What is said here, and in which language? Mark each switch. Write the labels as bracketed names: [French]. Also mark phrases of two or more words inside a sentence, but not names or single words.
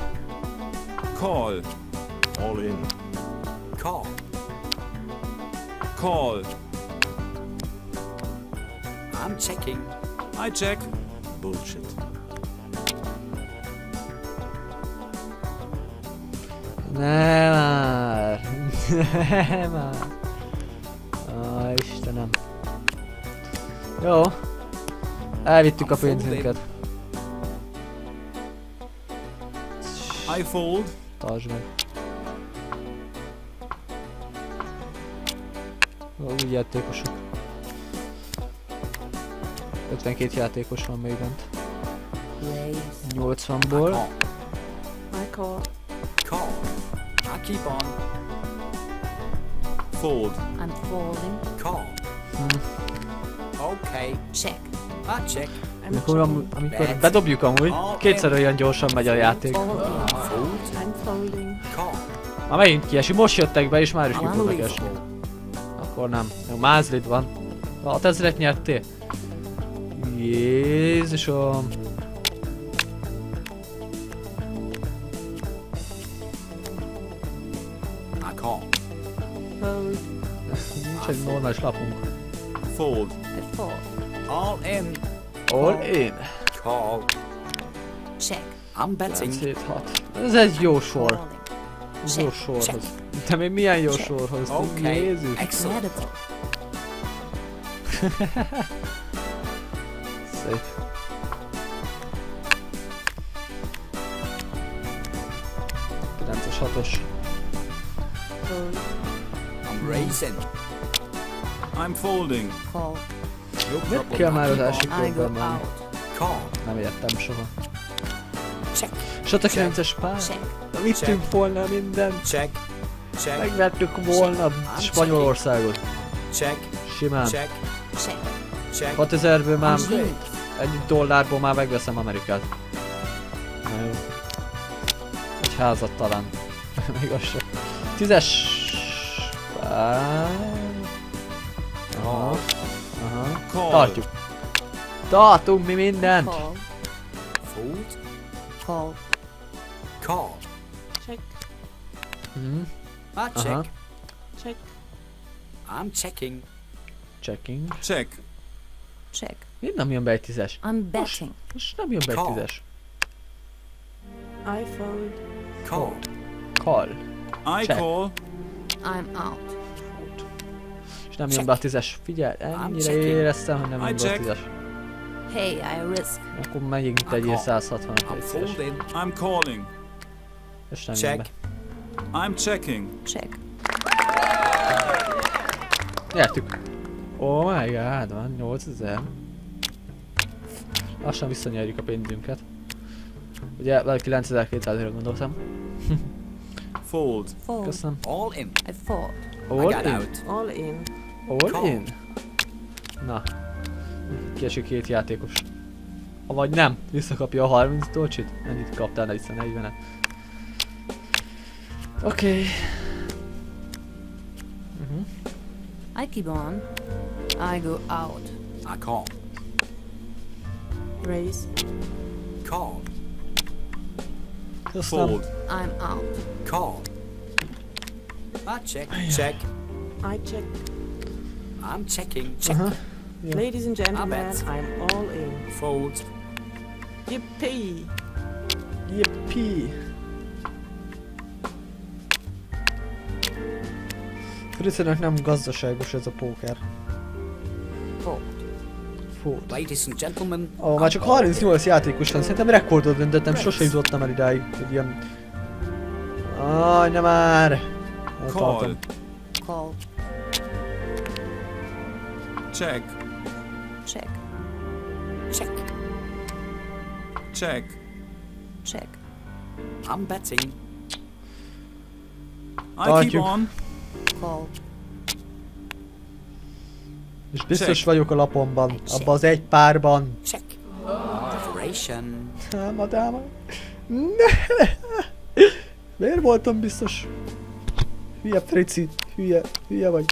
[English] Call. All in. Call. Call. I'm checking. I check. Bullshit. [Hungarian] Nem már. Nem már. Ó, Istenem. Jó. Elvittük a pénzünket. [English] I fold. [Hungarian] Tartsd meg. Úgy játékosok. 52 játékos van még bent. [English] Raise. [Hungarian] 80-ból. [English] Call. I call. Call. I keep on. Fold. I'm folding. Call. Okay. Check. I check. I'm [Hungarian] Amikor, [English] checking. [Hungarian] amikor bedobjuk amúgy, kétszer olyan gyorsan megy a játék. [English] Folding. Fold. I'm folding. Call. [Hungarian] Már megint kiesik, most jöttek be és már is ki fognak esni. [English] Unbelievable. [Hungarian] Akkor nem. Jó, mázlid van. 6000-et nyertél. Jézusom. [English] I call. Fold. [Hungarian] Nincs egy normális lapunk. [English] Fold. I fold. All in. All in. Call. Check. I'm betting. 7, 6. [Hungarian] Ez egy jó sor. [English] Folding. [Hungarian] Ez jó [English] Check. [Hungarian] sorhoz. De még milyen jó sorhoz? [English] Okay. [Hungarian] Jézus. [English] Excellent. Incredible. [Hungarian] Szép. Kilences, 6-os. [English] Fold. I'm raising. I'm folding. Call. No [Hungarian] Miért [English] problem. [Hungarian] kell már az [English] I keep [Hungarian] első [English] on. I go [Hungarian] körben menni? [English] out. Call. [Hungarian] Nem értem soha. [English] Check. [Hungarian] És ott a 9-es pár. [English] Check. [Hungarian] Vittünk volna mindent. [English] Check. Check. [Hungarian] Megvertük volna Spanyolországot. [English] Check. [Hungarian] Simán. [English] Check. Check. Check. [Hungarian] 6000-ből már, [English] I'm good. [Hungarian] egy dollárból már megveszem Amerikát. Na jó. Egy házat talán. Még az sem. 10-es pár. Aha. Aha. [English] Call. [Hungarian] Tartjuk. Tartunk mi mindent. [English] Call. Fold. Call. Call. Check. Mhm. I check. Aha. Check. I'm checking. Checking. Check. Check. [Hungarian] Miért nem jön be egy 10-es? [English] I'm betting. [Hungarian] Most nem jön be egy [English] Call. [Hungarian] 10-es. [English] I fold. Call. Call. I Check. call. I'm out. [Hungarian] És nem jön be a 10-es. Figyelj, ennyire [English] checking. [Hungarian] éreztem, hogy nem [English] I [Hungarian] jön be a [English] check. [Hungarian] 10-es. [English] Hey, I risk. [Hungarian] Akkor megyünk tegyél 160-at [English] I'm [Hungarian] egy 10-es. [English] folding. I'm calling. [Hungarian] És nem jön be. [English] Check. I'm checking. Check. Nyertük. Oh my god, [Hungarian] van 8000. Lassan visszanyerjük a pénzünket. Ugye, vagy 9200-ra gondoltam. [English] Fold. Fold. [Hungarian] Köszönöm. [English] All in. I fold. I All got in. out. All in. All Call. in. [Hungarian] Na. Kiesik 2 játékos. Vagy nem, visszakapja a 30 dolcsit. Ennyit kaptál, ne vissza 40-et. Oké. [English] I keep on. I go out. I call. Raise. Call. [Hungarian] Köszönöm. [English] Fold. I'm out. Call. I check. Check. I check. I'm checking. Check. Aha. Ja. Ladies and gentlemen, bet. I'm all in. Fold. Yippee! Yippee. [Hungarian] Fritzének nem gazdaságos ez a póker. [English] Fold. Fold. Ladies and gentlemen. [Hungarian] Ó, már csak 38 játékos van, szerintem rekordot döntöttem, sose jutottam el idáig, hogy ilyen... Aj, nem már! [English] Call. [Hungarian] Eltartom. [English] Call. Check. Check. Check. Check. Check. I'm betting. I keep [Hungarian] Tartjuk. [English] on. Call. [Hungarian] És biztos [English] Check. [Hungarian] vagyok a lapomban, abban az egy párban. [English] Check. Operation. [Hungarian] Támadáma. Ne! Miért voltam biztos? Hülye Frici, hülye vagy.